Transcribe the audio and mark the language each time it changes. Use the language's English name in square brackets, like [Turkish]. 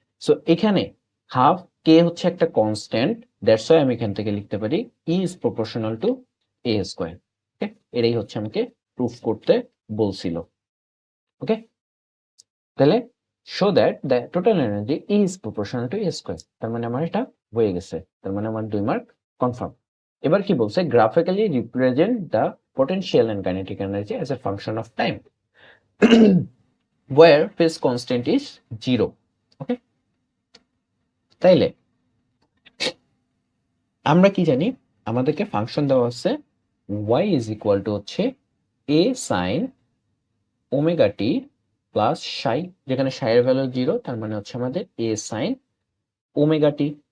[Bangla] So এখানে half কে হচ্ছে একটা কনস্ট্যান্ট, দ্যাটস ওয়াই আমি এখান থেকে লিখতে পারি [English] E is proportional to A square. [Bangla] ওকে, এটাই হচ্ছে আমাকে প্রুফ করতে বলছিল। ওকে, তাহলে [English] show that the total energy is proportional to A square, [Bangla] তার মানে আমার এটা হয়ে গেছে, তার মানে আমার 2 মার্ক কনফার্ম। এবার কি বলছে, [English] Graphically represent the potential and kinetic energy as a function of time where phase constant is 0. [Bangla] Okay, তাইলে আমরা কি জানি, আমাদেরকে ফাংশন দেওয়া আছে [English] y is equal to [Bangla] হচ্ছে a sin omega t plus সাই, যেখানে সাই এর ভ্যালু 0, তার মানে হচ্ছে আমাদের a sin ওমেগা টি।